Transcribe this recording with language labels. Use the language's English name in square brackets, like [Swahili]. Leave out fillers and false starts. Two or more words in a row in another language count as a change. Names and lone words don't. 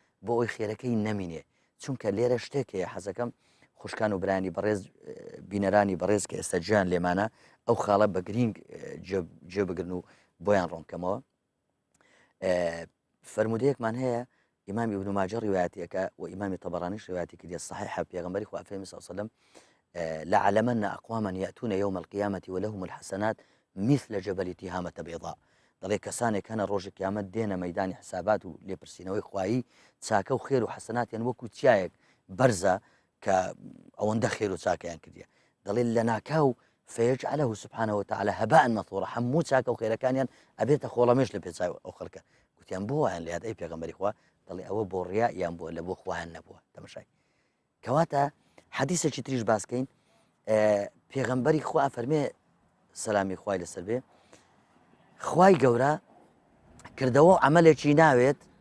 [Central Kurdish] بۆ ئەوی خێرەکەی نەمینێ چونکە لێرە شتێکەیە حەزەکەم خوشکان و برانی بەڕێز بینەرانی بەڕێز کە ئێستا گیان لێمانە ئەو خاڵە بە گرنگ جێبگرن و بۆیان ڕۆنکەمەوە فرمودەیەکمان هەیە ئیمامی ابن ماجه ڕیوایەتیەکە و ئیمامی طبرانیش ڕیوایەتی کردی صحیحە پێغەمبەری خوا فەرمی [Arabic] صلی الله عليه وسلم لعلمن أقواما يأتون يوم القيامة ولهم الحسنات مثل جبل تهامة بيضاء [Central Kurdish] دەڵێ کەسانێک هەنە ڕۆژی قیامەت دێنە مەیدانی حسابات و لێپرسینەوەی خوایی چاکە و خێر و حەسەناتیان وەکو چایەک بەرزە کە ئەوەندە خێر و چاکەیان کردیە دەڵێ لە ناکاو [Arabic] فيجعله سبحانه وتعالى هباء منثورا [Central Kurdish] هەموو چاکە و خێرەکانیان ئەبێتە خۆڵەمێش لە پێچاو ئەو خەڵکە گوتیان بۆ وایان لە یاد ئەی پێغەمبەری خوا دەڵێ ئەوە بۆ ڕیا یان بۆ لە بۆ خوایان نەبووە تەماشای کەواتە حەدیثێکی تریش باسکەین پێغەمبەری خوا فەرمێ سەلامی خوای لەسەر بێ خوای گەورە کردەوە عملێکی ناوێت